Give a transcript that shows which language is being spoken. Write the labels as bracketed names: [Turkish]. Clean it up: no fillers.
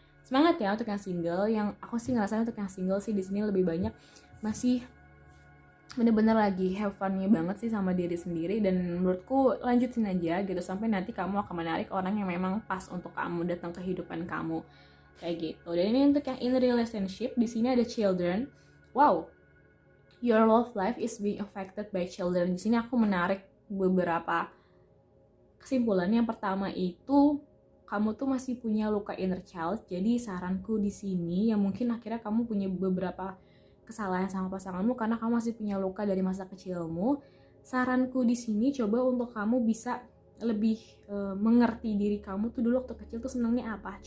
[Indonesian] Semangat ya untuk yang single. Yang aku sih ngerasain untuk yang single sih di sini lebih banyak masih bener-bener lagi have fun-nya banget sih sama diri sendiri, dan menurutku lanjutin aja gitu sampai nanti kamu akan menarik orang yang memang pas untuk kamu datang ke kehidupan kamu kayak gitu. Dan ini untuk yang in relationship, di sini ada children. [English] Wow, your love life is being affected by children. [Indonesian] Di sini aku menarik beberapa kesimpulan. Yang pertama itu kamu tuh masih punya luka inner child. Jadi saranku di sini, yang mungkin akhirnya kamu punya beberapa kesalahan sama pasanganmu karena kamu masih punya luka dari masa kecilmu. Saranku di sini coba untuk kamu bisa lebih mengerti diri kamu tuh dulu waktu kecil tuh senangnya apa.